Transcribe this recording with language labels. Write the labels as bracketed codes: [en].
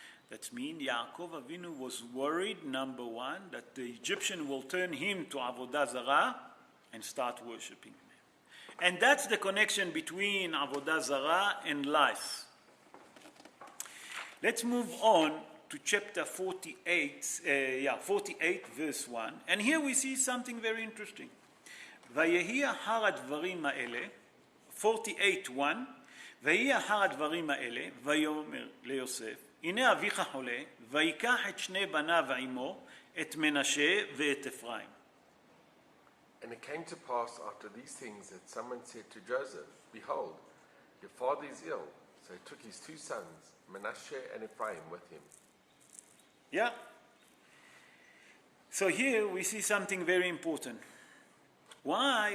[en] That means Yaakov Avinu was worried, number one, that the Egyptian will turn him to Avodah Zarah and start worshiping him. And that's the connection between Avodah Zarah and life. Let's move on to chapter 48, verse 1. And here we see something very interesting. [he] ויהי אחר הדברים האלה, 48:1, ויהי אחר הדברים האלה, ויאמר ליוסף, הנה אביך חולה, ויקח את שני בניו עמו, את מנשה ואת אפרים. [en] And it came to pass after these things that someone said to Joseph, behold, your father is ill. So he took his 2 sons, Manasseh and Ephraim, with him. Yeah. So here we see something very important. Why?